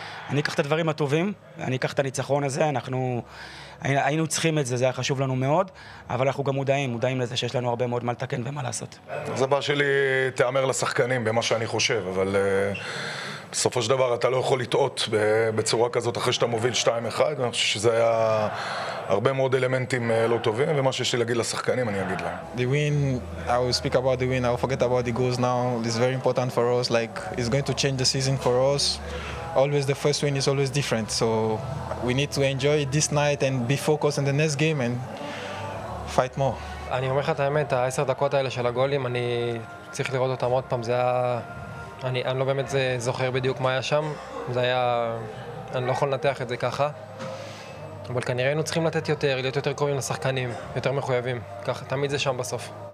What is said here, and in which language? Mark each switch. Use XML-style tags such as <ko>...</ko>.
<he>אני אקח את הדברים הטובים, אני אקח את הניצחון הזה, אנחנו היינו צריכים את זה, זה היה חשוב לנו מאוד, אבל אנחנו גם מודעים לזה שיש לנו הרבה מאוד מה לתקן ומה לעשות. זה בא שלי תאמר לשחקנים במה שאני חושב, אבל בסופו של דבר אתה לא יכול לטעות בצורה כזאת אחרי שאתה מוביל 2-1, אני חושב שזה היה הרבה מאוד אלמנטים לא טובים, ומה שיש לי להגיד לשחקנים אני אגיד להם.</he> <en>The win, I will speak about the win, I will forget about the goals now, it's very important for us, like it's going to change the season for us. Always the first win is always different, so we need to enjoy this night and be focused on the next game and fight more.</en> <he>אני אומר לך את האמת, ה-10 דקות האלה של הגולים, אני צריך לראות אותם עוד פעם, זה היה... אני לא באמת זוכר בדיוק מה היה שם, זה היה... אני לא יכול לנתח את זה ככה, אבל כנראה היינו צריכים לתת יותר, להיות יותר קרובים לשחקנים, יותר מחויבים, ככה, תמיד זה שם בסוף.</he>